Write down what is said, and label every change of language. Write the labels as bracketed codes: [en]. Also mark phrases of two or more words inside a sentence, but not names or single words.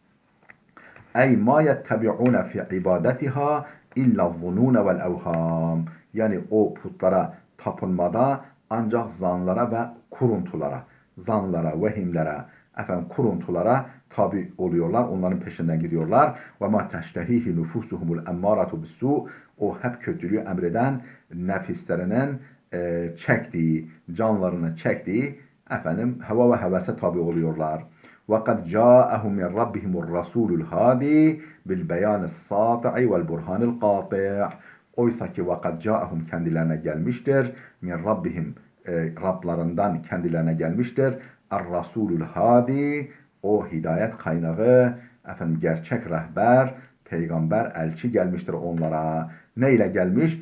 [ar] أي ما يتبعون في عبادتها إلا الظنون والأوهام, [tr] yani o putlara tapınmada ancak zanlara ve kuruntulara, vehimlere, kuruntulara tabi oluyorlar. Onların peşinden gidiyorlar. [ar] وما تشتهيه نفوسهم الأمارة بالسوء, [tr] o hep kötülüğü emreden nefislerinin çektiği, canlarını çektiği heva ve hevese tabi oluyorlar. [ar] وَقَدْ جَاءَهُمْ مِنْ رَبِّهِمُ الرَّسُولُ الْهَادِي بِالْبَيَانِ السَّاطِعِ وَالْبُرْهَانِ الْقَاطِعِ, [tr] oysa ki [ar] وقد جاءهم, [tr] kendilerine gelmiştir. [ar] من ربهم, [tr] Rablarından kendilerine gelmiştir. [ar] الرسول الهادي, [tr] o hidayet kaynağı, gerçek rehber, peygamber, elçi gelmiştir onlara. Ne ile gelmiş?